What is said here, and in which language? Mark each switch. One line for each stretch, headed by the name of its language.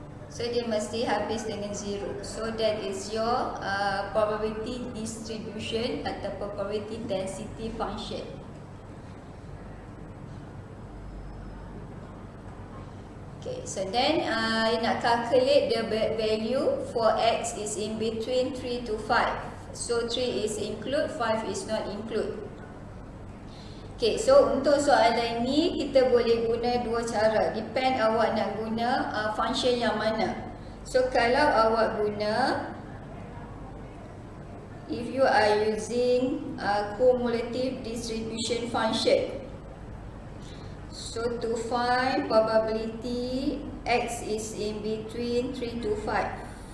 Malay: So dia mesti habis dengan 0.
English: So that is your probability distribution
Malay: ataupun
English: probability density function. Okay, so then
Malay: nak
English: calculate the value for x is in between 3 to 5. So 3 is include, 5 is not include.
Malay: Okay, so untuk soalan ni kita boleh guna dua cara. Depend awak nak guna function yang mana.
English: So
Malay: kalau awak guna,
English: if you are using cumulative distribution function, so to find probability x is in between 3 to 5.